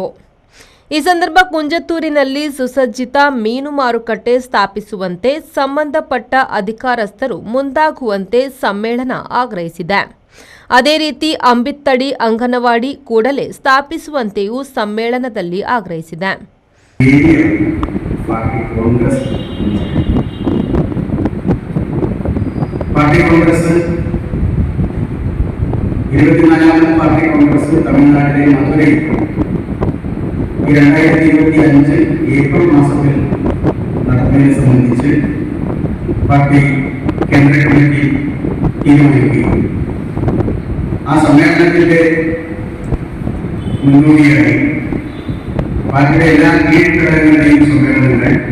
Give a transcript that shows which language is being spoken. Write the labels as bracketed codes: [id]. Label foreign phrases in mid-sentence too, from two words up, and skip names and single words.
[kn] ಈ ಸಂದರ್ಭ ಕುಂಜತ್ತೂರಿನಲ್ಲಿ ಸುಸಜ್ಜಿತ ಮೀನು ಮಾರುಕಟ್ಟೆ ಸ್ಥಾಪಿಸುವಂತೆ ಸಂಬಂಧಪಟ್ಟ ಅಧಿಕಾರಸ್ಥರು ಮುಂದಾಗುವಂತೆ ಸಮ್ಮೇಳನ ಆಗ್ರಹಿಸಿದೆ. ಅದೇ ರೀತಿ ಅಂಬಿತ್ತಡಿ ಅಂಗನವಾಡಿ ಕೂಡಲೇ ಸ್ಥಾಪಿಸುವಂತೆಯೂ ಸಮ್ಮೇಳನದಲ್ಲಿ ಆಗ್ರಹಿಸಿದೆ. [ml] പാർട്ടി കോൺഗ്രസ് 24ാമത് പാർട്ടി കോൺഗ്രസ് തമിഴ്നാട്ടിലെ മധുരയിൽ 2025 ഏപ്രിൽ മാസത്തിൽ നടത്തുന്നതിനെ സംബന്ധിച്ച് പാർട്ടി കേന്ദ്ര കമ്മിറ്റി തീരുമാനിക്കുകയും ആ സമ്മേളനത്തിന്റെ മുന്നോടിയായി പാർട്ടിയുടെ എല്ലാ കീഴ്ഘടകങ്ങളുടെയും സമ്മേളനങ്ങൾ